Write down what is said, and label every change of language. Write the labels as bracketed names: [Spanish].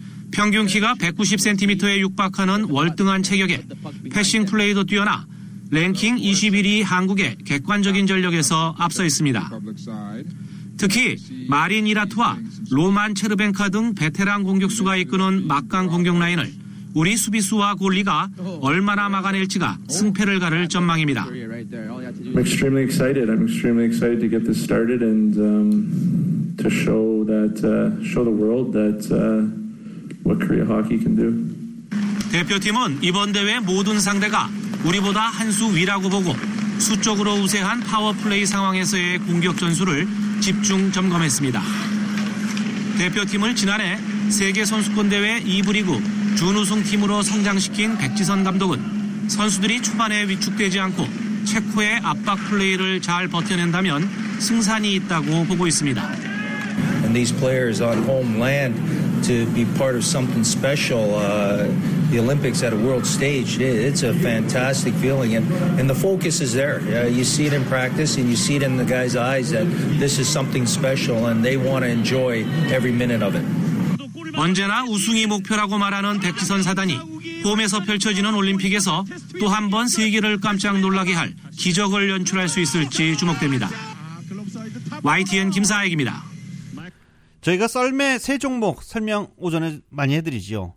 [Korean] 평균 키가 190cm에 육박하는 월등한 체격에 패싱 플레이도 뛰어나 랭킹 21위 한국의 객관적인 전력에서 앞서 있습니다. 특히 마린 이라투와 로만 체르벤카 등 베테랑 공격수가 이끄는 막강 공격 라인을 우리 수비수와 골리가 얼마나 막아낼지가 승패를 가를 전망입니다. [English] I'm extremely excited. I'm extremely excited to get this started and to show that show the world that what Korea hockey can do. [Korean] 대표팀은 이번 대회 모든 상대가 우리보다 한 수 위라고 보고 수적으로 우세한 파워플레이 상황에서의 공격 전술을 집중 점검했습니다. 대표팀을 지난해 세계선수권대회 2부 리그 준우승팀으로 성장시킨 백지선 감독은 선수들이 초반에 위축되지 않고 체코의 압박 플레이를 잘 버텨낸다면 승산이 있다고 보고 있습니다. [English] And these players on home land to be part of something special, the Olympics at a world stage, it's a fantastic feeling. And the focus is there. You see it in practice and you see it in the guys' eyes that this is something special and they want to enjoy every minute of it. [Korean] 언제나 우승이 목표라고 말하는 백지선 사단이 홈에서 펼쳐지는 올림픽에서 또 한 번 세계를 깜짝 놀라게 할 기적을 연출할 수 있을지 주목됩니다. YTN 김사익입니다. 저희가 썰매 세 종목 설명 오전에 많이 해드리지요.